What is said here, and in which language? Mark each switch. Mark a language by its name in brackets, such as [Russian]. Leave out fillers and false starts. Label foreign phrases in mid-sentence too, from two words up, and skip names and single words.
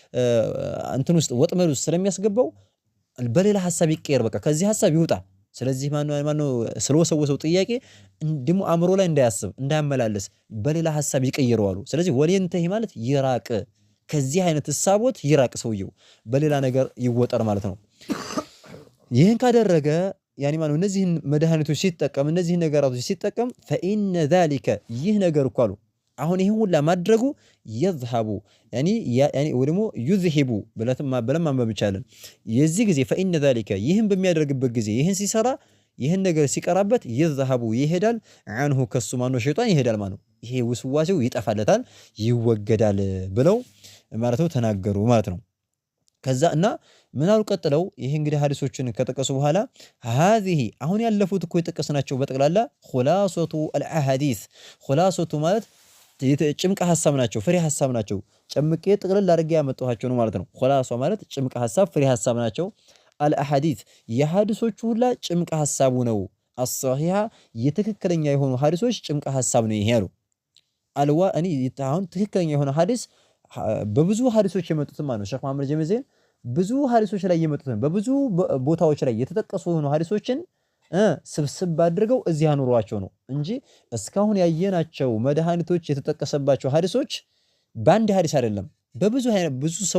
[Amharic] እንትን ውስጥ ወጥመድ ውስጥ ስለሚያስገባው በሌላ ሐሳብ ይቀየር። በቃ ከዚህ ሐሳብ ይውጣ። ስለዚህ ማነው ስለወሰወሰው ጥያቄ እንደሞ አእምሮ ላይ እንዳያስብ እንዳያመላለስ በሌላ ሐሳብ ይቀየረዋሉ። ስለዚህ ወልየንተሂ ማለት ይራቅ፣ ከዚህ አይነት ሐሳቦት ይራቅ፣ ሰውየው በሌላ ነገር ይወጠር ማለት ነው። ይህን ካደረገ ያኒ ማነው እነዚህን መድኃኒቶች ሲጠቀም እነዚህን ነገራቶች ሲጠቀም [Arabic] فإن ذلك [Amharic] ይህ ነገር እኮ አሉ አሁን ይሄን ሁላ ማድረጉ [Arabic] يذهب يعني [Amharic] ወደሞ يذهب ብለን ማንበብ ይቻላል። የዚህ ጊዜ [Arabic] فإن ذلك [Amharic] ይህን በሚያደርግበት ጊዜ ይህን ሲሰራ ይህን ነገር ሲቀራበት يذهب ይሄዳል عنه ከሱ ማነው ሸይጣን ይሄዳል ማለት ነው። ይሄ ውስዋሴው ይጠፋለታል ይወገዳል ብለው ማለት ነው ተናገሩ ማለት ነው። ከዛ እና ምን አሉ ቀጥለው ይሄ እንግዲህ ሐዲሶችን ከጠቀሱ በኋላ هذه አሁን ያለፉት እኮ የጠቀስናቸው በጠቅላላ [Arabic] خلاصة الأحاديث خلاصة [Amharic] ማለት ጭምቅ ሐሳብ ናቸው፣ ፍሬ ሐሳብ ናቸው። ጨምቄ ጥቅልል አድርጌ ያመጣኋቸው ነው ማለት ነው። ኹላሷ ማለት ጭምቅ ሐሳብ ፍሬ ሐሳብ ናቸው። አልአሐዲስ የሐዲሶቹ ሁላ ጭምቅ ሐሳቡ ነው። አስሷሂሃ የትክክለኛ የሆኑ ሐዲሶች ጭምቅ ሐሳብ ነው ይሄ ያሉ አልዋእኒ አሁን ትክክለኛ የሆነ ሐዲስ በብዙ ሐዲሶች የመጡትን ማለት ነው። ሼክ መሐመድ ጀሚል ዘይን ብዙ ሐዲሶች ላይ የመጡትን በብዙ ቦታዎች ላይ የተጠቀሱ የሆኑ ሐዲሶችን ስብስብ አድርገው እዚህ አኑሯቸው ነው እንጂ እስካሁን ያየናቸው መድኃኒቶች የተጠቀሰባቸው ሐዲሶች በአንድ ሐዲስ አይደለም። ብዙ